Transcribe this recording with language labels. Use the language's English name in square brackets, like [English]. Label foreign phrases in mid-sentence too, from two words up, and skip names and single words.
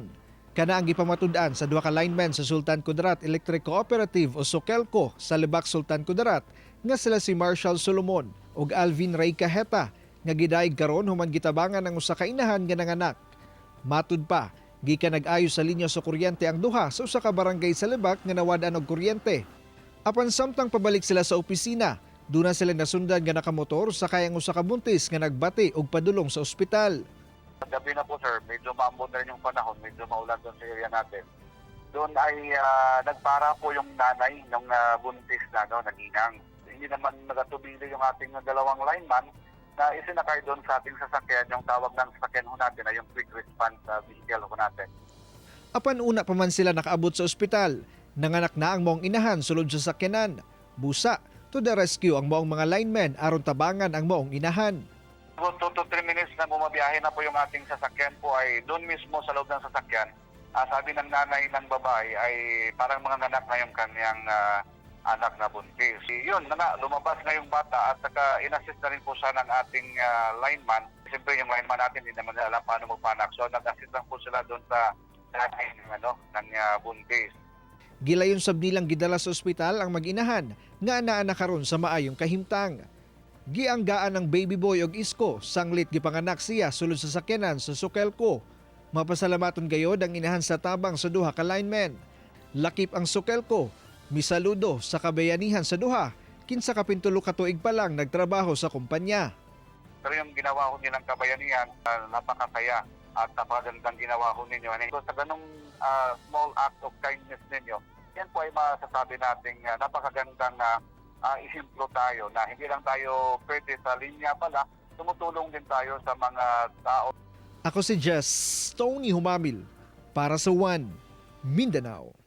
[Cebuano] Kana ang gipamatud-an sa duha ka linemen sa Sultan Kudarat Electric Cooperative o SOCELCO sa Libak Sultan Kudarat nga sila si Marshall Solomon ug Alvin Ray Cajeta nga gidaig karon human gitabangan ang usa ka inahan nga nanganak. Matud pa, gikan nag-ayos sa linya sa kuryente ang duha sa usa ka barangay sa Libak nga nawad-an og kuryente. Apan samtang pabalik sila sa opisina, doon na sila nasundan nga nakamotor sa kayang usa ka buntis nga nagbati og padulong sa ospital. [Filipino] Gabi na po sir, medyo maambon na rin yung panahon, medyo maulan doon sa area natin. Doon ay nagpara po yung nanay ng buntis na naginang. Hindi naman nagatubili yung ating dalawang lineman na isinakay doon sa ating sasakyan, yung tawag ng sasakyan ho natin ay yung [English] quick response vehicle [Filipino] ho natin. [Cebuano] Apan una pa man sila nakaabot sa ospital, nanganak na ang maong inahan sulod sa sakyanan. Busa, [English] to the rescue [Cebuano] ang maong mga linemen aron tabangan ang maong inahan. [English] 2 to 3 minutes [Filipino] na bumabiyahe na po yung ating sasakyan po ay doon mismo sa loob ng sasakyan. Sabi ng nanay ng babae ay parang mga anak na yung kanyang anak na buntis. Yun, lumabas na yung bata at saka in-assist na rin po siya ng ating lineman. Siyempre yung lineman natin hindi naman alam paano magpanak. So nag-assist lang po sila doon sa nanay ng buntis. [Cebuano] Gilayon sab nilang gidala sa ospital ang mag-inahan nga naa karon sa maayong kahimtang. Gianggaan ng [English] baby boy [Cebuano] og isko sanglit gipanganak siya sulod sa sakyanan sa SOCELCO. Mapasalamaton gayod ang inahan sa tabang sa duha ka linemen. Lakip ang SOCELCO, misaludo sa kabayanihan sa duha, kinsa ka pintulo ka tuig pa lang nagtrabaho sa kumpanya. [Filipino] Pero yung ginawa ko nilang kabayanihan, napakasaya at napakagandang ginawa ko ninyo. So sa ganung [English] small act of kindness [Filipino] ninyo, yan po ay masasabi natin napakagandang isimplo tayo na hindi lang tayo pwede sa linya pala, tumutulong din tayo sa mga tao. Ako si Tony Humamil para sa One Mindanao.